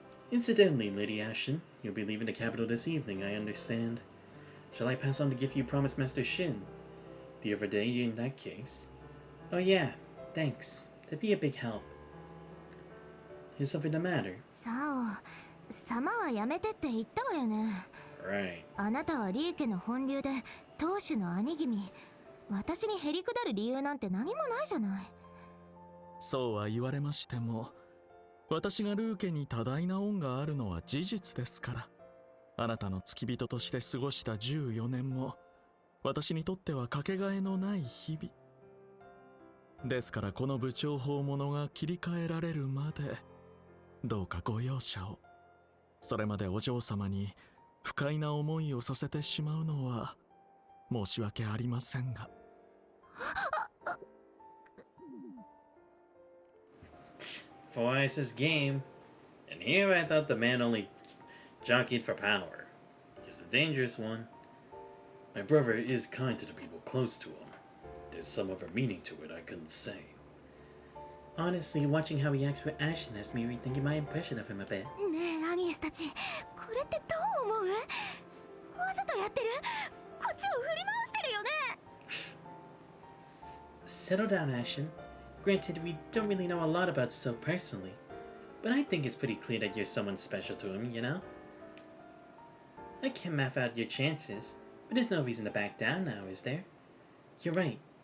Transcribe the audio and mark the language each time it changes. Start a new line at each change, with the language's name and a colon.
English: Incidentally, Lady Ashton, you'll be leaving the capital this evening, I understand. Shall I pass on the gift you promised Master Shin? The other day, in that case? Oh yeah, thanks. That'd be a big help. Is something the matter?
Japanese: さあ、様はやめてって言ったわよね。
English: Right.
Japanese: あなたはリー家の本流で当主の兄君。私にへりくだる理由なんて何もないじゃない。そうは言われましても、私がルー家に多大な恩があるのは事実ですから。あなたの付き人として過ごした14年も私にとってはかけがえのない日々ですから、この部長法物が切り替えられるまでどうかご容赦を。それまでお嬢様に不快な思いをさせてしまうのは申し訳ありませんが。
English: Four Ice's game. And here I thought the man only jockeyed for power. He's the dangerous one. My brother is kind to the people close to him. There's some other meaning to it I couldn't say. Honestly, watching how he acts with Ashen has me rethinking my impression of him a bit.
Japanese: ねえアニエスたち、これってどう思う？わざとやってる？こっちを振り回してるよね。
English: Settle down, Ashen. Granted, we don't really know a lot about So personally, but I think it's pretty clear that you're someone special to him, you know? I can't map out your chances, but there's no reason to back down now, is there? You're right.